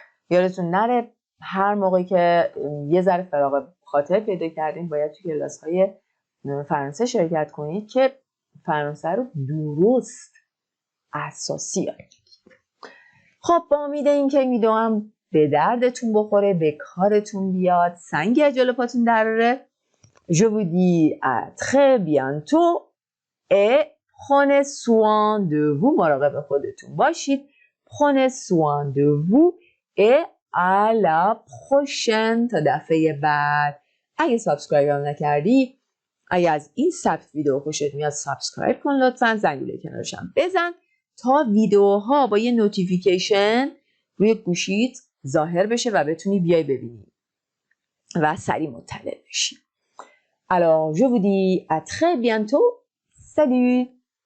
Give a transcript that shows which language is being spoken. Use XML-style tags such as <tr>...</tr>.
<fa>یادتون نره هر موقعی که یه ذره فراغ خاطر پیدا کردین باید توی کلاس‌های فرانسه شرکت کنید که فرانسه رو درست اساسی یاد بگیرید. خب با امید اینکه این ویدیو هم به دردتون بخوره، به کارتون بیاد، سنگی از جلو پاتون دراره.</fa> <fr>Je vous dis à très bientôt et prenez soin de vous.</fr> <fa>مراقب خودتون باشید.</fa> <fr>Prenez soin de vous et à la prochaine.</fr> <fa>تا دفعه بعد. اگه سابسکرایب هم نکردی، اگه از این سبک ویدیو خوشت میاد سابسکرایب کن لطفاً، زنگوله کنارش هم بزن تا ویدیوها با یه نوتیفیکیشن روی گوشیت ظاهر بشه و بتونی بیای ببینی و سریع مطلع بشی.</fa> <fr>Alors je vous dis à très bientôt. Salut!</fr>